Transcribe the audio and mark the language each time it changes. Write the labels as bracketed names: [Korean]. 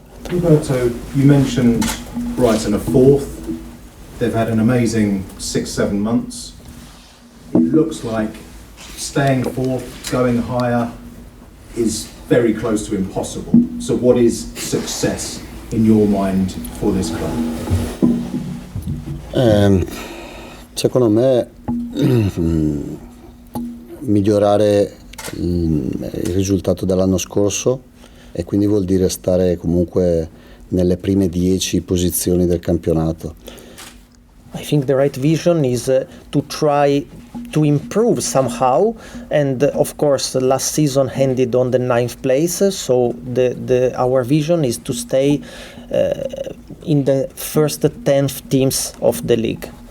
[English] Roberto, you mentioned Brighton are fourth. They've had an amazing 6-7 months. It looks like staying fourth, going higher, is very close to impossible. So what is success in your mind for this club? [Italian] Secondo me migliorare il risultato dell'anno scorso, e quindi vuol dire stare comunque nelle prime 10 posizioni del campionato. [English] I think the right vision is to try to improve somehow, and of course the last season ended on the 9th place, so our vision is to stay in the first 10 teams of the league.